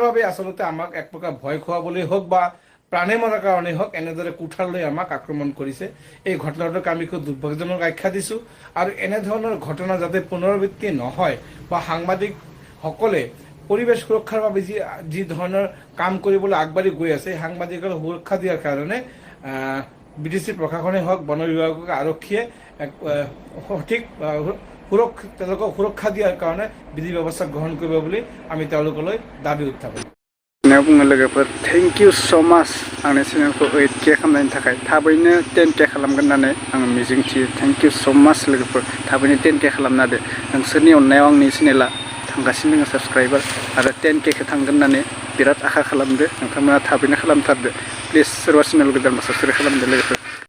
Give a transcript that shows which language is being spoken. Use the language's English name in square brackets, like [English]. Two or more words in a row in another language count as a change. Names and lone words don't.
[Assamese] বাবে আচলতে আমাক এক প্ৰকাৰ ভয় খুৱাবলৈ হওক বা প্ৰাণে মৰাৰ কাৰণেই হওক এনেদৰে কুঠাৰ লৈ আমাক আক্ৰমণ কৰিছে এই ঘটনাটোক আমি খুব দুৰ্ভাগ্যজনক আখ্যা দিছোঁ আৰু এনেধৰণৰ ঘটনা যাতে পুনৰাবৃত্তি নহয় বা সাংবাদিকসকলে পৰিৱেশ সুৰক্ষাৰ বাবে যি ধৰণৰ কাম কৰিবলৈ আগবাঢ়ি গৈ আছে সাংবাদিকৰ সুৰক্ষা দিয়াৰ কাৰণে বিদেশী প্ৰশাসনে হওক বন বিভাগক আৰক্ষীয়ে সঠিক তেওঁলোকক সুৰক্ষা দিয়াৰ কাৰণে বিধি ব্যৱস্থা গ্ৰহণ কৰিব বুলি আমি তেওঁলোকলৈ দাবী উত্থাপন [Bodo] बुङो लोगोफोर [English] thank you so much [Bodo] आंनि चेनेलखौ 8K खालामनायनि थाखाय थाबैनो 10K खालामगोन होननानै आं मिजिंथियो [English] thank you so much [Bodo] लोगोफोर थाबैनो 10K खालामना होदो नोंसोरनि अननायाव आंनि चेनेला थांगासिनो दङ साबस्क्राइबार आरो 10K खौ थांगोन होननानै बिराद आखा खालामदो नोंथांमोना थाबैनो खालामथारदो प्लिज सोरबा चेनेल गोदानबा साबस्क्राइब खालामदो लोगोफोर